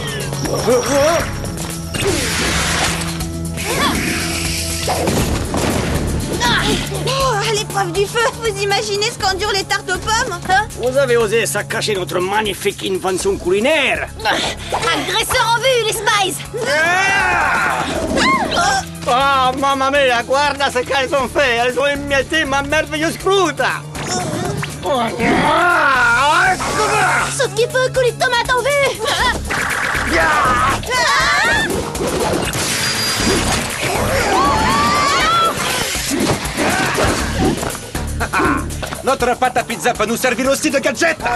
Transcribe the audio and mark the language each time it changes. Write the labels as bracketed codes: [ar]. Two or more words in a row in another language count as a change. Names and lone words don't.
[fr] Oh, à l'épreuve du feu, vous imaginez ce qu'endurent les tartes aux pommes? Vous avez osé saccager notre magnifique invention culinaire. Agresseur en vue, les Spies. Oh, [it] mamma mia, guarda [fr] ce qu'elles ont fait. Elles ont émietté ma merveilleuse croûte. Sauf qu'il faut un coulis de tomate en vue. Notre pâte à pizza peut nous servir aussi de gadget.